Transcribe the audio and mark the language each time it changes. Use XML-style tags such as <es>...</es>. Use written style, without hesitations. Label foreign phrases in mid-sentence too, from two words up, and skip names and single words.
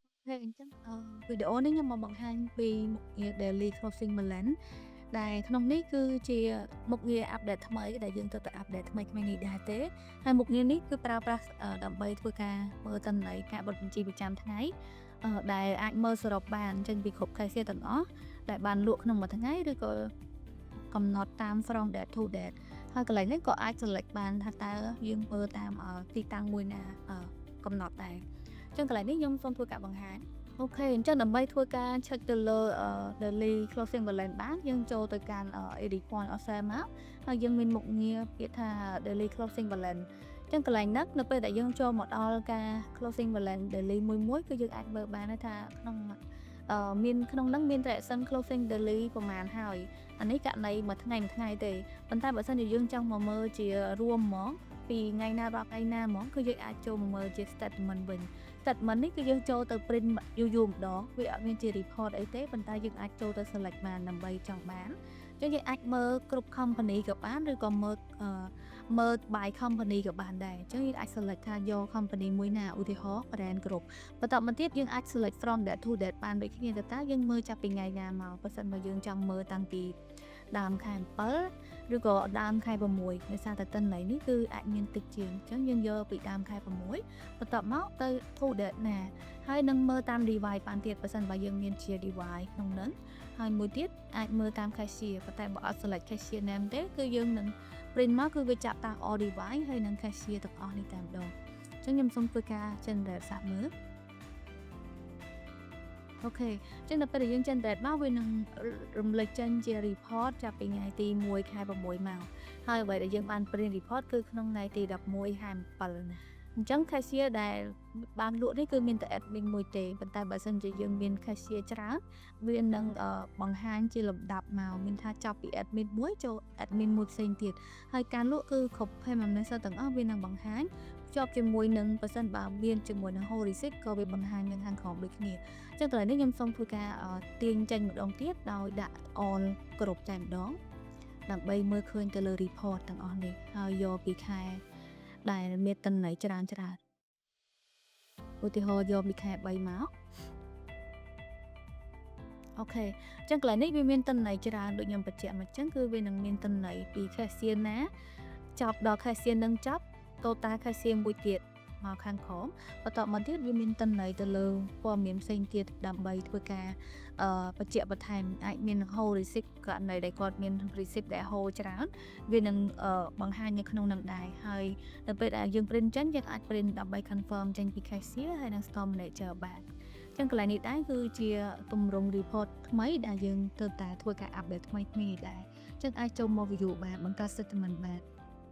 <km>អញ្ចឹងវីដេអូនេះខ្ញុំមកបង្ហាញពីមុខងារ</km> <en>Daily Closing Balance</en> <km>ដែលក្នុងនេះគឺជាមុខងារអាប់ដេតថ្មីដែលយើងត្រូវតែអាប់ដេតថ្មីៗនេះដែរទេហើយមុខងារនេះគឺប្រើប្រាស់ដើម្បីធ្វើការមើលទិន្នន័យការបិទបញ្ជីប្រចាំថ្ងៃដែលអាចមើលសរុបបានចេញពីគ្រប់ cashier ទាំងអស់ដែលបានលក់ក្នុងមួយថ្ងៃឬក៏កំណត់តាម</km> <en>from date to date</en> <km>ហើយកន្លែងនេះក៏អាច select បានថាតើយើងមើលតាមទីតាំង មួយណាកំណត់ដែរអញ្ចឹងកន្លែងនេះខ្ញុំសូមធ្វើការបង្ហាញអូខេអញ្ចឹងដើម្បីធ្វើការ check ទៅលើ daily closing balance បានយើងចូលទៅកាន់</km> <en>edit point of sale</en> <km>មកហើយយើងមានមុខងារពាក្យថា</km> <en>daily closing balance</en> <km>អញ្ចឹងកន្លែងហ្នឹងនៅពេលដែលយើងចូលមកដល់ការ</km> <en>closing balance daily</en> <km>មួយគឺយើងអាចមើលបានថាក្នុងមានក្នុងហ្នឹងមាន transaction</km> <en>closing daily</en> <km>ប្រហែលហើយអានេះករណីមួយថ្ងៃទេប៉ុន្តែបើសិនជាយើងចង់មកមើលជារួមហ្មងពីថ្ងៃណាដល់ថ្ងៃណាហ្មងគឺយើងអាចចូលមកមើលជា statement វិញ statement នេះគឺយើងចូលទៅ print យូរម្ដងវាអត់ មានជា report អីទេប៉ុន្តែយើងអាចចូលទៅ select បានដើម្បីចង់បានអញ្ចឹងយើងអាចមើលគ្រប់ company ក៏បានឬក៏មើល</km> <en>by company</en> <km>ក៏បានដែរអញ្ចឹងយើងអាច select ថា យក company មួយណាឧទាហរណ៍ brand គ្រប់បន្តមកទៀតយើងអាច select</km> <en>from date to date</en> <km>បានដូចគ្នាតើយើងមើលចាប់ពីថ្ងៃណាមកបើ សិនមកយើងចង់មើលតាំងពីដើមខែ7ឬក៏ដើមខែ6ដោយសារតែទិន្នន័យនេះគឺអាចមានតិចជាងអញ្ចឹងយើងយកពីដើមខែ6បន្តមកទៅ</km> <en>to date</en> <km>ណាហើយនឹងមើលតាម device បានទៀតបើសិនបើយើងមានជា device ក្នុងនោះហើយមួយទៀតអាចមើលតាម cashier ប៉ុន្តែបើអត់</km> <en>select cashier name</en> <km>ទេគឺយើងនឹង print មកគឺវាចាប់តាម</km> <en>all device</en> <km>ហើយនឹង cashier ទាំងអស់នេះតែម្ដងអញ្ចឹងខ្ញុំសូមធ្វើការ generate សាកមើល អូខេអញ្ចឹងដល់ពេលដែលយើង generate មកវានឹងរំលេចចេញជា report ចាប់ពីថ្ងៃទី1ខែ6មកហើយអ្វីដែលយើងបាន</km> <en>print report</en> <km>គឺក្នុងថ្ងៃទី11ខែ7ណាអញ្ចឹ ង cashier ដែលបានលក់នេះគឺមានតែ admin មួយទេប៉ុន្តែបើសិនជាយើងមាន cashier ច្រើនវានឹងបង្ហាញជាលំដាប់មក មានថាចាប់ពី admin មួយចូល admin មួយផ្សេងទៀតហើយការលក់គឺគ្រប់</km> <en>payment method</en> <km>ទាំងអស់វានឹងបង្ហាញភ្ជាប់ជាមួយនឹងបើសិនបើមានជាមួយនឹង</km> <en>whole receipt</en> <km>ក៏វាបង្ហាញនៅខាងក្រោមដូចគ្នាអញ្ចឹងកន្លែងនេះខ្ញុំសូមធ្វើការទាញចេញម្ដងទៀតដោយដាក់ all គ្រប់តែម្ដងដើម្បីមើលឃើញទៅលើ report ទាំងអស់នេះហើយយកពីខែដែលមានទិន្នន័យច្រើនឧទាហរណ៍យកពីខែ3មក អូខេអញ្ចឹងកន្លែងនេះវាមានទិន្នន័យច្រើនដូចខ្ញុំបញ្ជាក់មកអញ្ចឹងគឺវានឹងមានទិន្នន័យពី cashier ណាចប់ដល់ cashier នឹងចប់</km> <en>total cashier</en> <km>មួយទៀតមកខាងក្រោមបន្តមកទៀតវាមានទិន្នន័យទៅលើព័ត៌មានផ្សេងទៀតដើម្បីធ្វើការបញ្ជាក់បន្ថែមអាចមាន</km> <en>whole receipt</en> <km>ករណីដែលគាត់មាន receipt ដែល whole ច្រើនវានឹងបង្ហាញនៅក្នុងនឹងដែរហើយនៅពេលដែលយើង print ចេញយើងអាច print ដើម្បី confirm ចេញពី cashier ហើយនិង</km> <en>store manager</en> <km>បានអញ្ចឹងកន្លែងនេះដែរគឺជាទម្រង់ report ថ្មីដែលយើងត្រូវតែធ្វើការ update ថ្មីៗនេះដែរអញ្ចឹងអាចចូលមក view បានបង្កើត statement បាន</km>